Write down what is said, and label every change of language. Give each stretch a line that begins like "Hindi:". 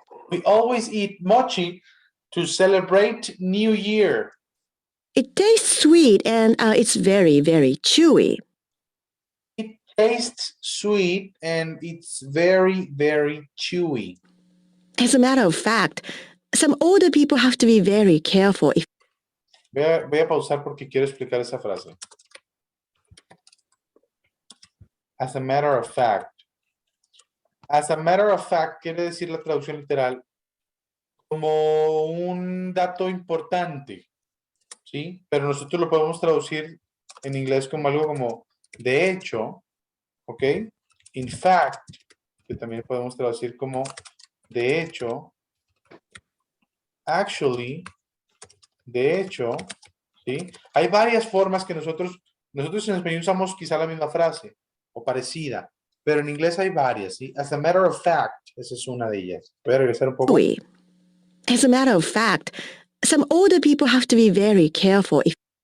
English: We always eat mochi to celebrate New Year. It tastes sweet and it's very, very chewy. It tastes sweet and it's very, very chewy. As a matter of fact, some older people have to be very careful if
Spanish: Voy a pausar porque quiero explicar esa frase.
English: As a matter of fact.
Spanish: As a matter of fact quiere decir la traducción literal como un dato importante, ¿sí? Pero nosotros lo podemos traducir en inglés como algo como de hecho, ¿ok? In fact, que también podemos traducir como de hecho, actually, de hecho, ¿sí? Hay varias formas que nosotros en español usamos quizá la misma frase o parecida, pero en inglés hay varias, ¿sí?
English: As a matter of fact,
Spanish: esa es una de ellas. Voy a regresar un poco.
English: chewy. As a matter of fact, some older people have to be very careful if